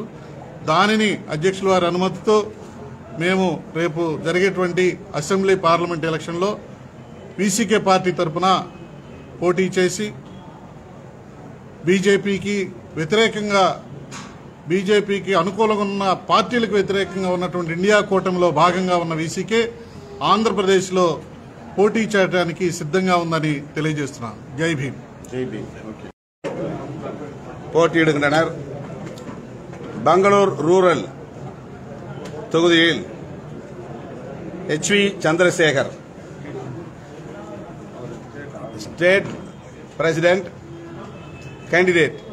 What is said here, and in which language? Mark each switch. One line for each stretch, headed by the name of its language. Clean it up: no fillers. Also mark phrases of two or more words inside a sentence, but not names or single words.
Telugu: దానిని అధ్యక్షుల వారి అనుమతితో మేము రేపు జరిగేటువంటి
English: assembly parliament
Telugu: ఎలక్షన్లో వీసీకే పార్టీ తరఫున పోటీ చేసి బీజేపీకి అనుకూలంగా ఉన్న పార్టీలకు వ్యతిరేకంగా ఉన్నటువంటి ఇండియా కూటమిలో భాగంగా ఉన్న వీసీకే ఆంధ్రప్రదేశ్లో పోటీ చేయడానికి సిద్ధంగా ఉందని తెలియజేస్తున్నాను. జై భీమ్.
Tamil: போட்டியிடுகின்றனர். பெங்களூர் ரூரல் தொகுதியில் H.V. சந்திரசேகர்
English: State President candidate.